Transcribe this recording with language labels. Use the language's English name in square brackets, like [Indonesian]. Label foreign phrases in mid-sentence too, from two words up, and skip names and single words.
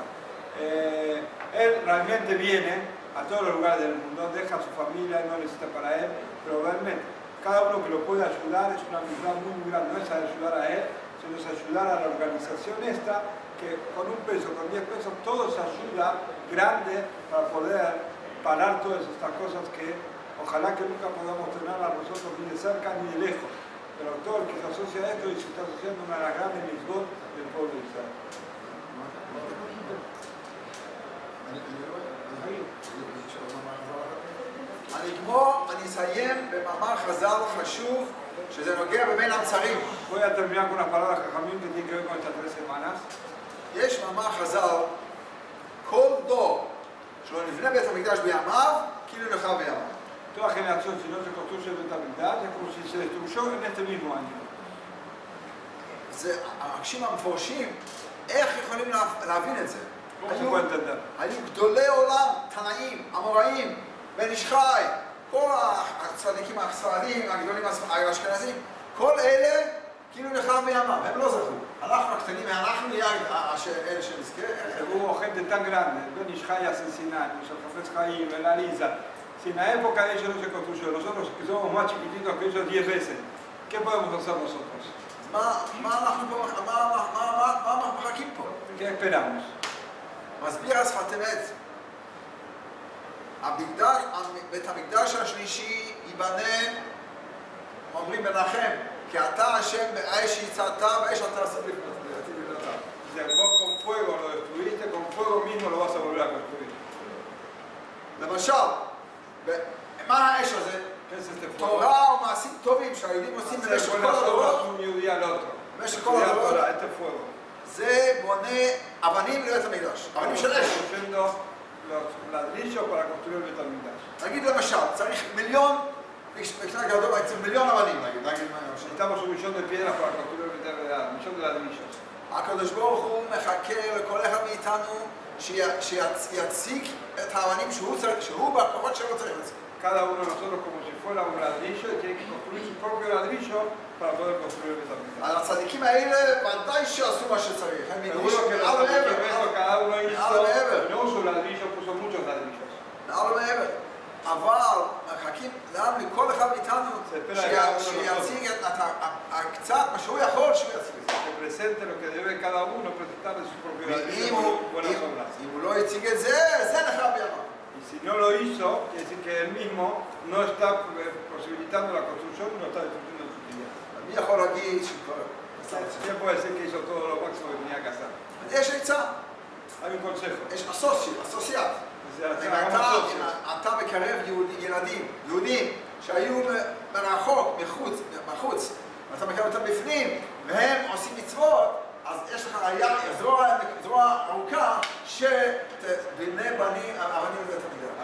[Spanish] Él realmente viene a todos los lugares del mundo, deja a su familia, no necesita para él, pero realmente cada uno que lo puede ayudar es una misión muy grande, no es ayudar a él, sino es ayudar a la organización esta que con un peso, con 10 pesos, todo se ayuda grande para poder parar todas estas cosas que ojalá que nunca podamos tener a nosotros ni de cerca ni de lejos. Pero todo el que se asocia a esto y se está asociando a una de las grandes mitzvot del pueblo de Israel. [Hebrew] אני אסיים במאמר חז"ל חשוב שזה נוגע בבין המצרים. [Spanish] Voy a terminar con unas palabras jajamim que tienen que ver con estas 3 semanas. [Hebrew] יש מאמר חז"ל, כל דור שלא נבנה בית המקדש בימיו, כאילו נחרב בימיו. [Spanish] Toda generación, si no se construye el Betamigdash, es como si se destruyó en este mismo año. [Hebrew] זה המקשים המפורשים, איך יכולים להבין את זה? [Spanish] ¿Cómo se puede entender? [Hebrew] היו גדולי עולם, תנאים, אמוראים, בן איש חי, כל הצדיקים הספרדים, הגדולים האשכנזים, כל אלה כאילו נחרב בימיו, הם לא זכו. אנחנו הקטנים, אנחנו נהיה אלה שנזכה. [Spanish] Hubo gente tan grande, Ben Ishai asesinaron, el Jafetz Haim, el Aliza. Si en la época de ellos no se construyó, nosotros que somos más chiquititos que ellos 10 veces, ¿qué podemos hacer nosotros? [Hebrew] מה אנחנו מחכים פה? [Spanish] ¿Qué esperamos? [Hebrew] מסביר השפת אמת. בית המקדש השלישי ייבנה, אומרים מנחם, כי אתה השם באש יצאת באש אתה עשית לבנתה. [Spanish] Vos con fuego lo destruiste, con fuego mismo lo vas a volver a construir. [Hebrew] למשל, מה האש הזה? תורה ומעשים טובים שהיהודים עושים במשך כל הדורות. במשך כל הדורות. זה בונה אבנים לבית המקדש. אבנים של אש. נגיד למשל, צריך מיליון, בשנה גדול, צריך מיליון אבנים, נגיד. הקדוש ברוך הוא מחכה לכל אחד מאיתנו שיציג את האבנים שהוא בכוחות שלו צריך להציג. [Spanish] Cada uno de nosotros como si fuera un ladrillo y tiene que construir su propio ladrillo para poder construir el Betamigdash. [Hebrew] על הצדיקים האלה ודאי שעשו מה שצריך. [Spanish] Seguro que los ladrillos cada uno hizo, no su ladrillo, puso muchos ladrillos. [Hebrew] מעל ומעבר. אבל מחכים לנו מכל אחד מאיתנו שיציג קצת מה שהוא יכול שהוא יציג. [Spanish] Que presente lo que debe cada uno presentar de su propio ladrillo, buenas obras. [Hebrew] אם הוא לא יציג את זה, זה נחרב בימיו. [Spanish] Y si no lo hizo, quiere decir que él mismo no está posibilitando la construcción y no está destruyendo su vida. [Hebrew] מי יכול להגיד שכל... [Spanish] ¿Quién puede decir que hizo todo lo máximo que tenía que hacer? [Hebrew] יש עצה. [Spanish] Hay un consejo. [Hebrew] יש אסוציאט. אם אתה מקרב יהודים שהיו מרחוק, מחוץ, ואתה מקרב אותם בפנים, והם עושים מצוות, אז יש לך זרוע ארוכה שתבנה אבנים לבית המקדש.